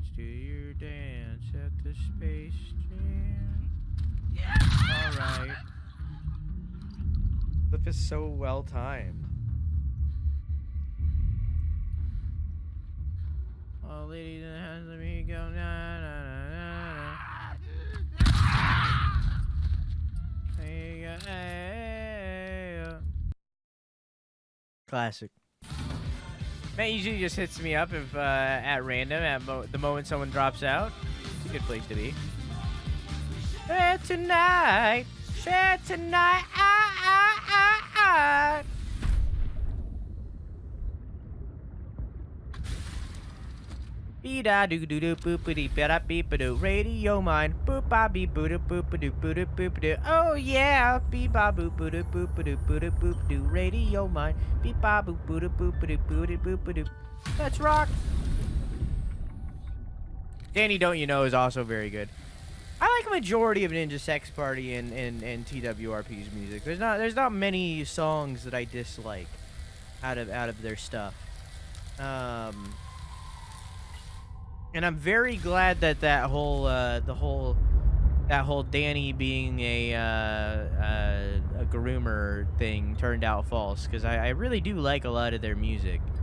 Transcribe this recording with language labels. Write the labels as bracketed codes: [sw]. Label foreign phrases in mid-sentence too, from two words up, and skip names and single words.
[en] Do your dance at the Space Jam. Yeah. Alright. Flip is so well timed. Oh, ladies in the house, let me go. Na, na, na, na, na. There you go. Hey, classic. Matt usually just hits me up if at random at the moment someone drops out. It's a good place to be. Share tonight. Share tonight. Be-da doo doo doo boop-a-dee ba-da beep-a-doo. Radio mine. Boop-a beep boo-doo boop-a-doo boo-doo boop-a-doo. Oh yeah. Beep-a boop boo-doo boop-a-doo boo-doo boop-a-doo. Radio mine. Beep-a boop boo-doo boop-a-doo boo-doo boop-a-doo. Let's rock. Danny Don't You Know is also very good. I like a majority of Ninja Sex Party and TWRP's music. There's not many songs that I dislike out of their stuff. And I'm very glad that that whole Danny being a groomer thing turned out false, because I really do like a lot of their music.